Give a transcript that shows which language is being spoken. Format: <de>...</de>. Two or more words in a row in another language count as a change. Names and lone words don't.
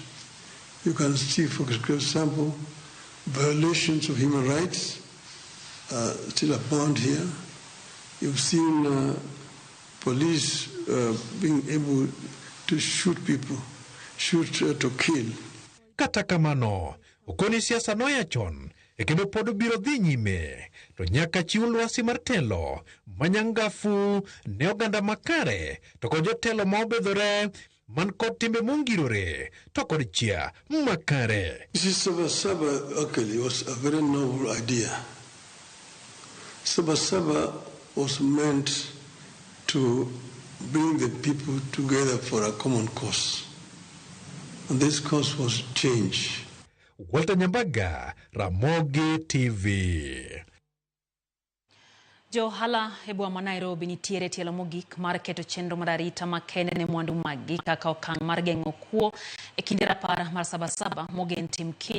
<en>You can see, for example, violations of human rights still abound here. You've seen police being able to shoot people, shoot to kill.</en> <luo>Kata kamano, okoni siasa noya chon, kendo pod biro dhi nyime, to nyaka chiw lwasi mar telo, manyangafu, ne oganda makare, to kod jotelo ma obedhore, man kod timbe mongirore, to kod chia makare.</luo> <en>Sabasaba actually was a very noble idea. Sabasaba was meant to bring the people together for a common cause. And this cause was change. Walter Nyambaga, Ramogi TV.</en> <luo>Johala e boma ma Nairobi nitiere tielo mogik mar keto chenro mar arita makende ne mwandu maggi kaka okang' mar geng'o kuo e kinde rapar mar Sabasaba mogen tim kiny.</luo>